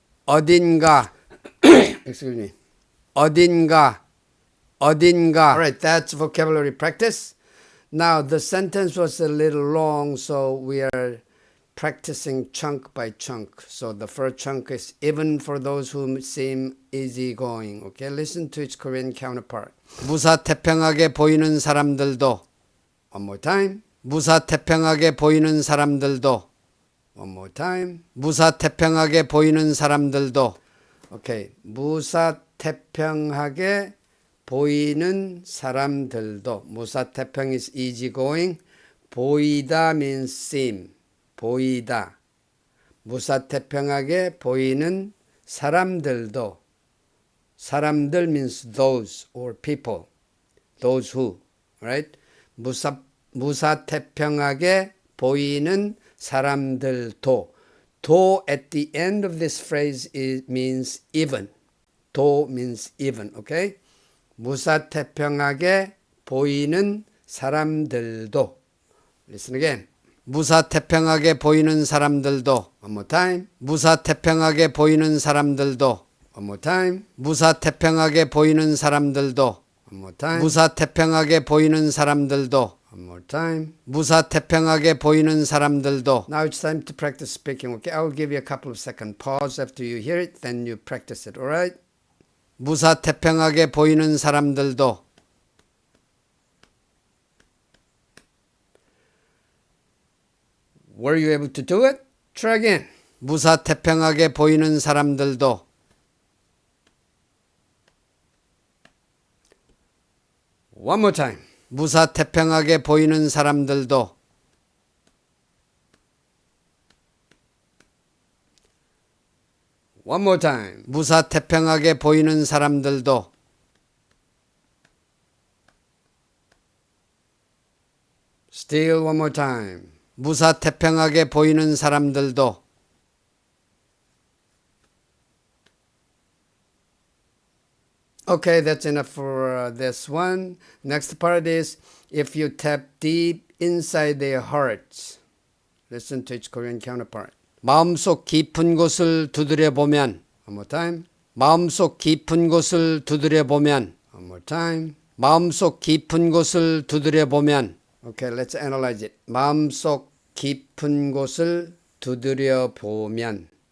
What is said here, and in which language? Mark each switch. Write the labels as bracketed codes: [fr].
[ko] 어딘가. [en] Excuse me. [ko] 어딘가. 어딘가. [en] Alright, that's vocabulary practice. Now the sentence was a little long, so we are practicing chunk by chunk. So the first chunk is even for those who seem easygoing. Okay, listen to its Korean counterpart. [ko] 무사태평하게 보이는 사람들도. [en] One more time. [ko] 무사태평하게 보이는 사람들도. [en] One more time. [ko] 무사태평하게 보이는 사람들도. Okay, 무사태평하게 보이는 사람들도. [en] 무사태평 is easygoing. [ko] 보이다 [en] means seem. [ko] 보이다. 무사태평하게 보이는 사람들도. [en] 사람들 means those or people. Those who, right? [ko] 무사태평하게 보이는 사람들도. [en] 도 at the end of this phrase means even. 도 means even, okay? [ko] 무사태평하게 보이는 사람들도. [en] Listen again. [ko] 무사태평하게 보이는 사람들도. [en] One more time. [ko] 무사태평하게 보이는 사람들도. [en] One more time. [ko] 무사태평하게 보이는 사람들도. [en] One more time. [ko] 무사태평하게 보이는 사람들도. [en] One more time. [ko] 무사태평하게 보이는 사람들도. [en] Now it's time to practice speaking. Okay, I will give you a couple of second pause after you hear it, then you practice it. All right? [ko] 무사태평하게 보이는 사람들도. [en] Were you able to do it? Try again. [ko] 무사태평하게 보이는 사람들도. [en] One more time. [ko] 무사태평하게 보이는 사람들도. [en] One more time. [ko] 무사태평하게 보이는 사람들도. [en] Still one more time. [ko] 무사태평하게 보이는 사람들도. [en] Okay, that's enough for this one. Next part is if you tap deep inside their hearts. Listen to its Korean counterpart. [ko] 마음속 깊은 곳을 두드려보면. [en] One more time. [ko] 마음속 깊은 곳을 두드려보면. [en] One more time. [ko] 마음속 깊은 곳을 두드려보면. [en] Okay, let's analyze it. [ko] 마음속 깊은 곳을 두드려보면.